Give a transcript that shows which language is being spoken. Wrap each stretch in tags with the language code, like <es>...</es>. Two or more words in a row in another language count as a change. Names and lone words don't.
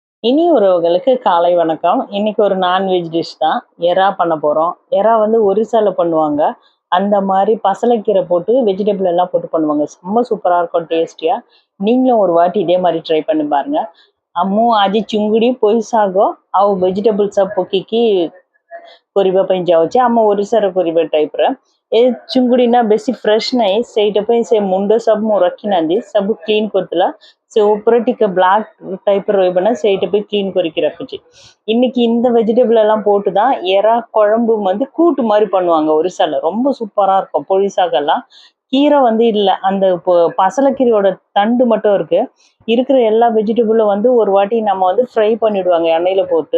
<ta>இனி உறவுகளுக்கு காலை வணக்கம். இன்னைக்கு ஒரு</ta> <en>non-veg dish</en> <ta>தான். எறா பண்ண போறோம். எறா வந்து ஒரிசால பண்ணுவாங்க. அந்த மாதிரி பசலைக்கீரை போட்டு வெஜிடபிள் எல்லாம் போட்டு பண்ணுவாங்க. ரொம்ப சூப்பரா இருக்கும் டேஸ்டியா. நீங்களும் ஒரு வாட்டி இதே மாதிரி ட்ரை பண்ணி பாருங்க.</ta> <or>அம்மு ଆଜି ଚୁଙ୍ଗୁଡ଼ି ପୋଇ ଶାଗ ଆଉ ଭେଜିଟେବଲ ସବୁ ପକେଇକି କରିବା ପାଇଁ ଯାଉଛି ଆମ ଓଡ଼ିଶାର କରିବା ଟାଇପ୍ର। ଏ ଚୁଙ୍ଗୁଡ଼ି ନା ବେଶୀ ଫ୍ରେଶ୍ ନାହିଁ, ସେଇଟା ପାଇଁ ସେ ମୁଣ୍ଡ ସବୁ ମୁଁ ରଖିନାହାନ୍ତି, ସବୁ କ୍ଲିନ୍ କରିଥିଲା। ସେ ଉପରେ ଟିକେ</or> <en>black type</en> <or>ରହିବ ସେଇଟା</or> <ta>போய் க்ளீன்</ta> <or>କରିକି ரக்குச்சு।</or> <ta>இன்னைக்கு இந்த வெஜிடபிள் எல்லாம் போட்டு தான் எறா குழம்பு வந்து கூட்டு மாதிரி பண்ணுவாங்க ஒரிசால. ரொம்ப சூப்பரா இருக்கும். பொழிசாகெல்லாம் கீரை வந்து இல்லை, அந்த பசலைக்கீரையோட தண்டு மட்டும் இருக்கு. இருக்கிற எல்லா வெஜிடபிளும் வந்து ஒரு வாட்டி நம்ம வந்து ஃப்ரை பண்ணிடுவாங்க எண்ணெயில போட்டு.</ta>